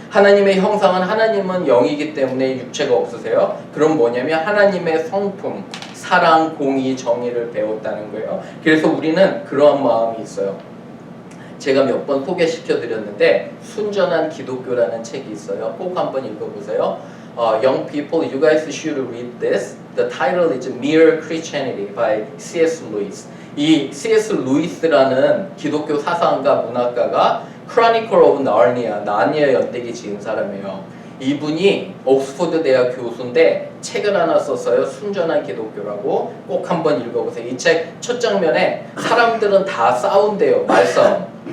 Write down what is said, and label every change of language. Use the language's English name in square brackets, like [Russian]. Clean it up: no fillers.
[Korean] 하나님의 형상은, 하나님은 영이기 때문에 육체가 없으세요. 그럼 뭐냐면 하나님의 성품, 사랑, 공의, 정의를 배웠다는 거예요. 그래서 우리는 그러한 마음이 있어요. 제가 몇 번 소개시켜 드렸는데 순전한 기독교라는 책이 있어요. 꼭 한번 읽어보세요. [English] Young people, you guys should read this. The title is Mere Christianity by C.S. [Korean] Lewis. 이 C.S. 루이스라는 기독교 사상가, 문학가가 Chronicle of Narnia, 나니아 연대기 지은 사람이에요. 이분이 옥스퍼드 대학 교수인데 책을 하나 썼어요. 순전한 기독교라고. 꼭 한번 읽어보세요. 이 책 첫 장면에 사람들은 다 싸운대요. 말싸움.